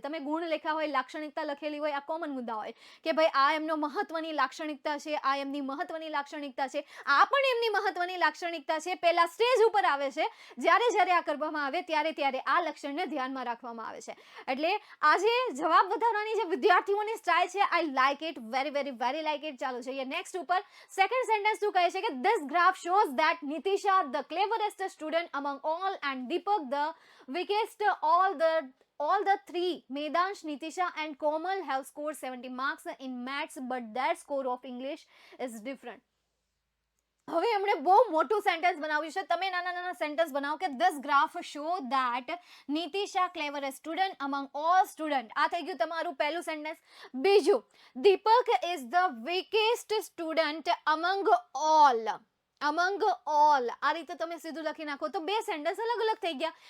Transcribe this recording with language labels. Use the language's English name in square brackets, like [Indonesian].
[Gujarati] તમે ગુણ લખ્યા હોય, લાક્ષણિકતા લખેલી હોય, આ કોમન મુદ્દા હોય કે ભાઈ આ એમનો મહત્વની લાક્ષણિકતા છે, આ એમની મહત્વની લાક્ષણિકતા છે, આ પણ એમની મહત્વની લાક્ષણિકતા છે. પહેલા સ્ટેજ ઉપર આવે છે, જ્યારે આ કરવામાં આવે ત્યારે આ લક્ષણને ધ્યાનમાં રાખવામાં આવે છે. એટલે આ જે જવાબ વધારવાની જે વિદ્યાર્થીઓની સ્ટાઇલ છે, [English] I like it, very like it. [Gujarati] ચાલો જોઈએ નેક્સ્ટ ઉપર. [English] second sentence [Gujarati] શું કહે છે કે [English] This graph shows that Nitisha, the cleverest student among all, and Deepak, the weakest. All the three, Medansh, Nitisha and Komal, have scored 70 marks in maths, but their score of English is different. [Gujarati] હવે એમણે બહુ મોટું sentence બનાવ્યું છે. તમે નાના sentence બનાવો કે [English] This graph show that Nitisha cleverest student among all student. [Gujarati] આ થઈ ગયું તમારું પહેલું સેન્ટેન્સ. બીજું, [English] Deepak is the weakest student among all. [Gujarati] આ રીતે તમે સીધું લખી નાખો તો બે સેન્ટેન્સ અલગ થઈ ગયા.